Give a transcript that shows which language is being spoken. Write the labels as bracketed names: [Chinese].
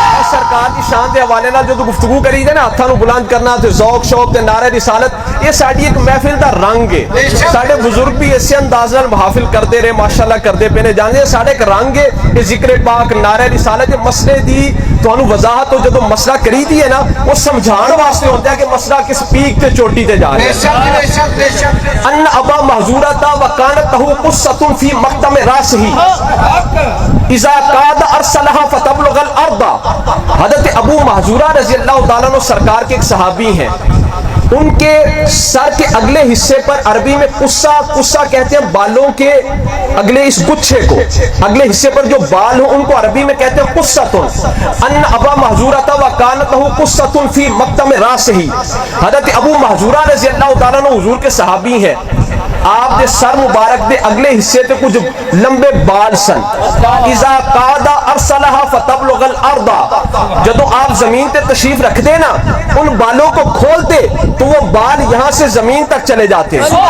[Punjabi] سرکار کی شان دے حوالے نال جو گفتگو کری دے نا ہاتھاں نو بلند کرنا تے ذوق شوق تے نعرہ رسالت، یہ ساڈی ایک محفل دا رنگ ہے. ساڈے بزرگ بھی اسی انداز نال محافل کردے رہے ماشاءاللہ کردے پے نے. جاندے ساڈے ایک رنگ ہے یہ ذکر پاک نعرہ رسالت. یہ مسئلے دی تانوں وضاحت ہو جدو مسئلہ کری دی ہے نا وہ سمجھان واسطے ہوتا ہے کہ مسئلہ کس پیک تے چوٹی تے جا رہا ہے. [Arabic] ان ابا محذورہ تا وکانت له قصۃ فی مقدم راسہ اذا قاد ارسلها فتبلغ الارض. [Urdu] حضرت ابو محذورہ رضی اللہ تعالیٰ عنہ سرکار کے ایک صحابی ہیں. ان کے سر کے اگلے حصے پر عربی میں قصہ کہتے ہیں بالوں کے اگلے اس گچھے کو، اگلے حصے پر جو بال ہوں ان کو عربی میں کہتے ہیں قصۃ. [Arabic] ان ابا محذورہ وکانت له قصۃ فی مقدم راسہ. [Urdu] حضرت ابو محذورہ رضی اللہ تعالیٰ عنہ حضور کے صحابی ہیں. [Punjabi] آپ دے سر مبارک دے اگلے حصے تے کچھ لمبے بال سن. [Arabic] اذا قاد ارسلها فتبلغ الارض. [Urdu] جدو آپ زمین تے تشریف رکھ دے نا ان بالوں کو کھولتے تو وہ بال یہاں سے زمین تک چلے جاتے.